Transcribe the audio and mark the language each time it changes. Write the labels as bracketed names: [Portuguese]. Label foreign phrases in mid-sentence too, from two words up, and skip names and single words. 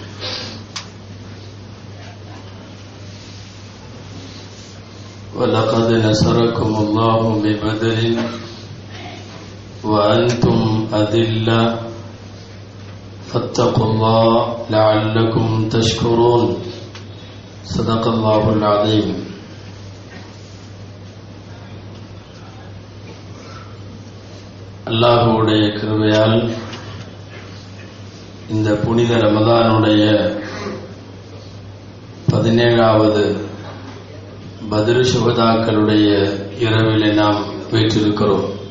[Arabic] ولقد نصركم الله ببدر وأنتم أذلة فاتقوا الله لعلكم تشكرون. صدق الله العظيم. [Tamil] அல்லாஹ்வுடைய கிருபையால் இந்த புனித ரமதானுடைய 17வது பத்ர் சுஹதாக்களுடைய இரவிலே நாம் வீற்றிருக்கிறோம்.